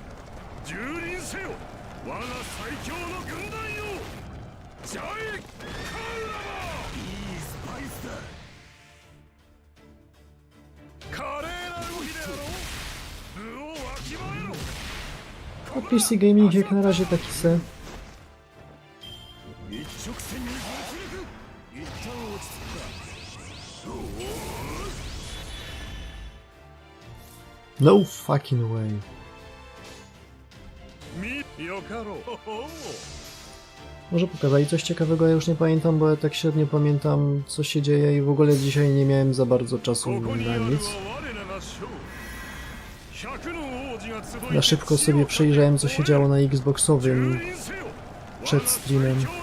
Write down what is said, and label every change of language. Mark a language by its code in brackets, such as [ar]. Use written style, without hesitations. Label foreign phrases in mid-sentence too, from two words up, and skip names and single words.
[ja] 蹂躙せよ。我が最強の軍団よ。ジャイカルラバ。いいスパイスだ。華麗な動きであろう。部をわきまえろ。 [en] PC Gaming [pl] jak na razie taki se. [ja] 一直線にぶち抜く。一旦落ち着くか。 [en] No fucking way. [ja] よかろう。 [pl] Może pokazali coś ciekawego, ja już nie pamiętam, bo ja tak średnio pamiętam, co się dzieje i w ogóle dzisiaj nie miałem za bardzo czasu na nic. Ja szybko sobie przejrzałem, co się działo na Xboxowym przed streamem.